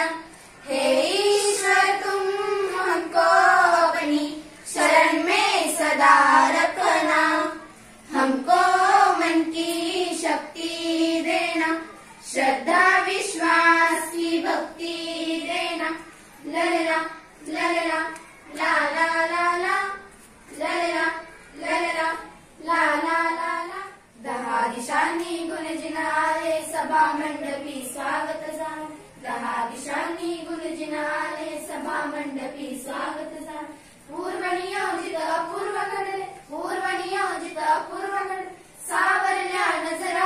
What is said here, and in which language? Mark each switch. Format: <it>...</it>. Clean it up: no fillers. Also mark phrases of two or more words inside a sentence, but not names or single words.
<hi>हे ईश्वर तुम हमको अपनी शरण में सदा रखना। हमको मन की शक्ति देना, श्रद्धा विश्वास की भक्ति देना। ललला ललला ला ला ला ला, ललला ललला ला ला ला ला।</hi> <mr>10 दिशांनी गुणजिन आले, सभा मंडपी स्वागत झाले। 10 दिशांनी गुणजिन आले, सभा मंडपी स्वागत झाले। पूर्व नियोजित अपूर्व घडले, पूर्व नियोजित अपूर्व घडले, सावरल्या नजरा।</mr>